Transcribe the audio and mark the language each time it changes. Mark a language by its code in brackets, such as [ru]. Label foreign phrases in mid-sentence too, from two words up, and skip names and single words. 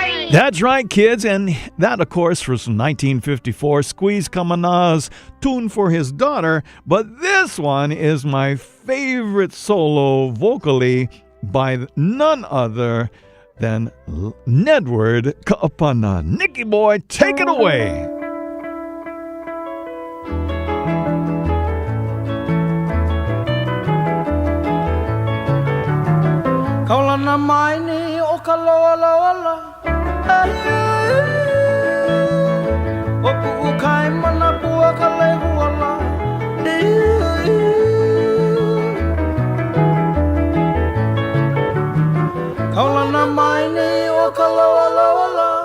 [en] That's right, kids, and that, of course, was from 1954, Squeeze Kamana's tune for his daughter, but this one is my favorite solo vocally by none other than Nedward Ka'apana. Nicky Boy, take it away. [haw] Kaulana mai ni o ka loa loa la o pu'u kai mana pua ka lehua la Kaulana mai ni o ka loa loa la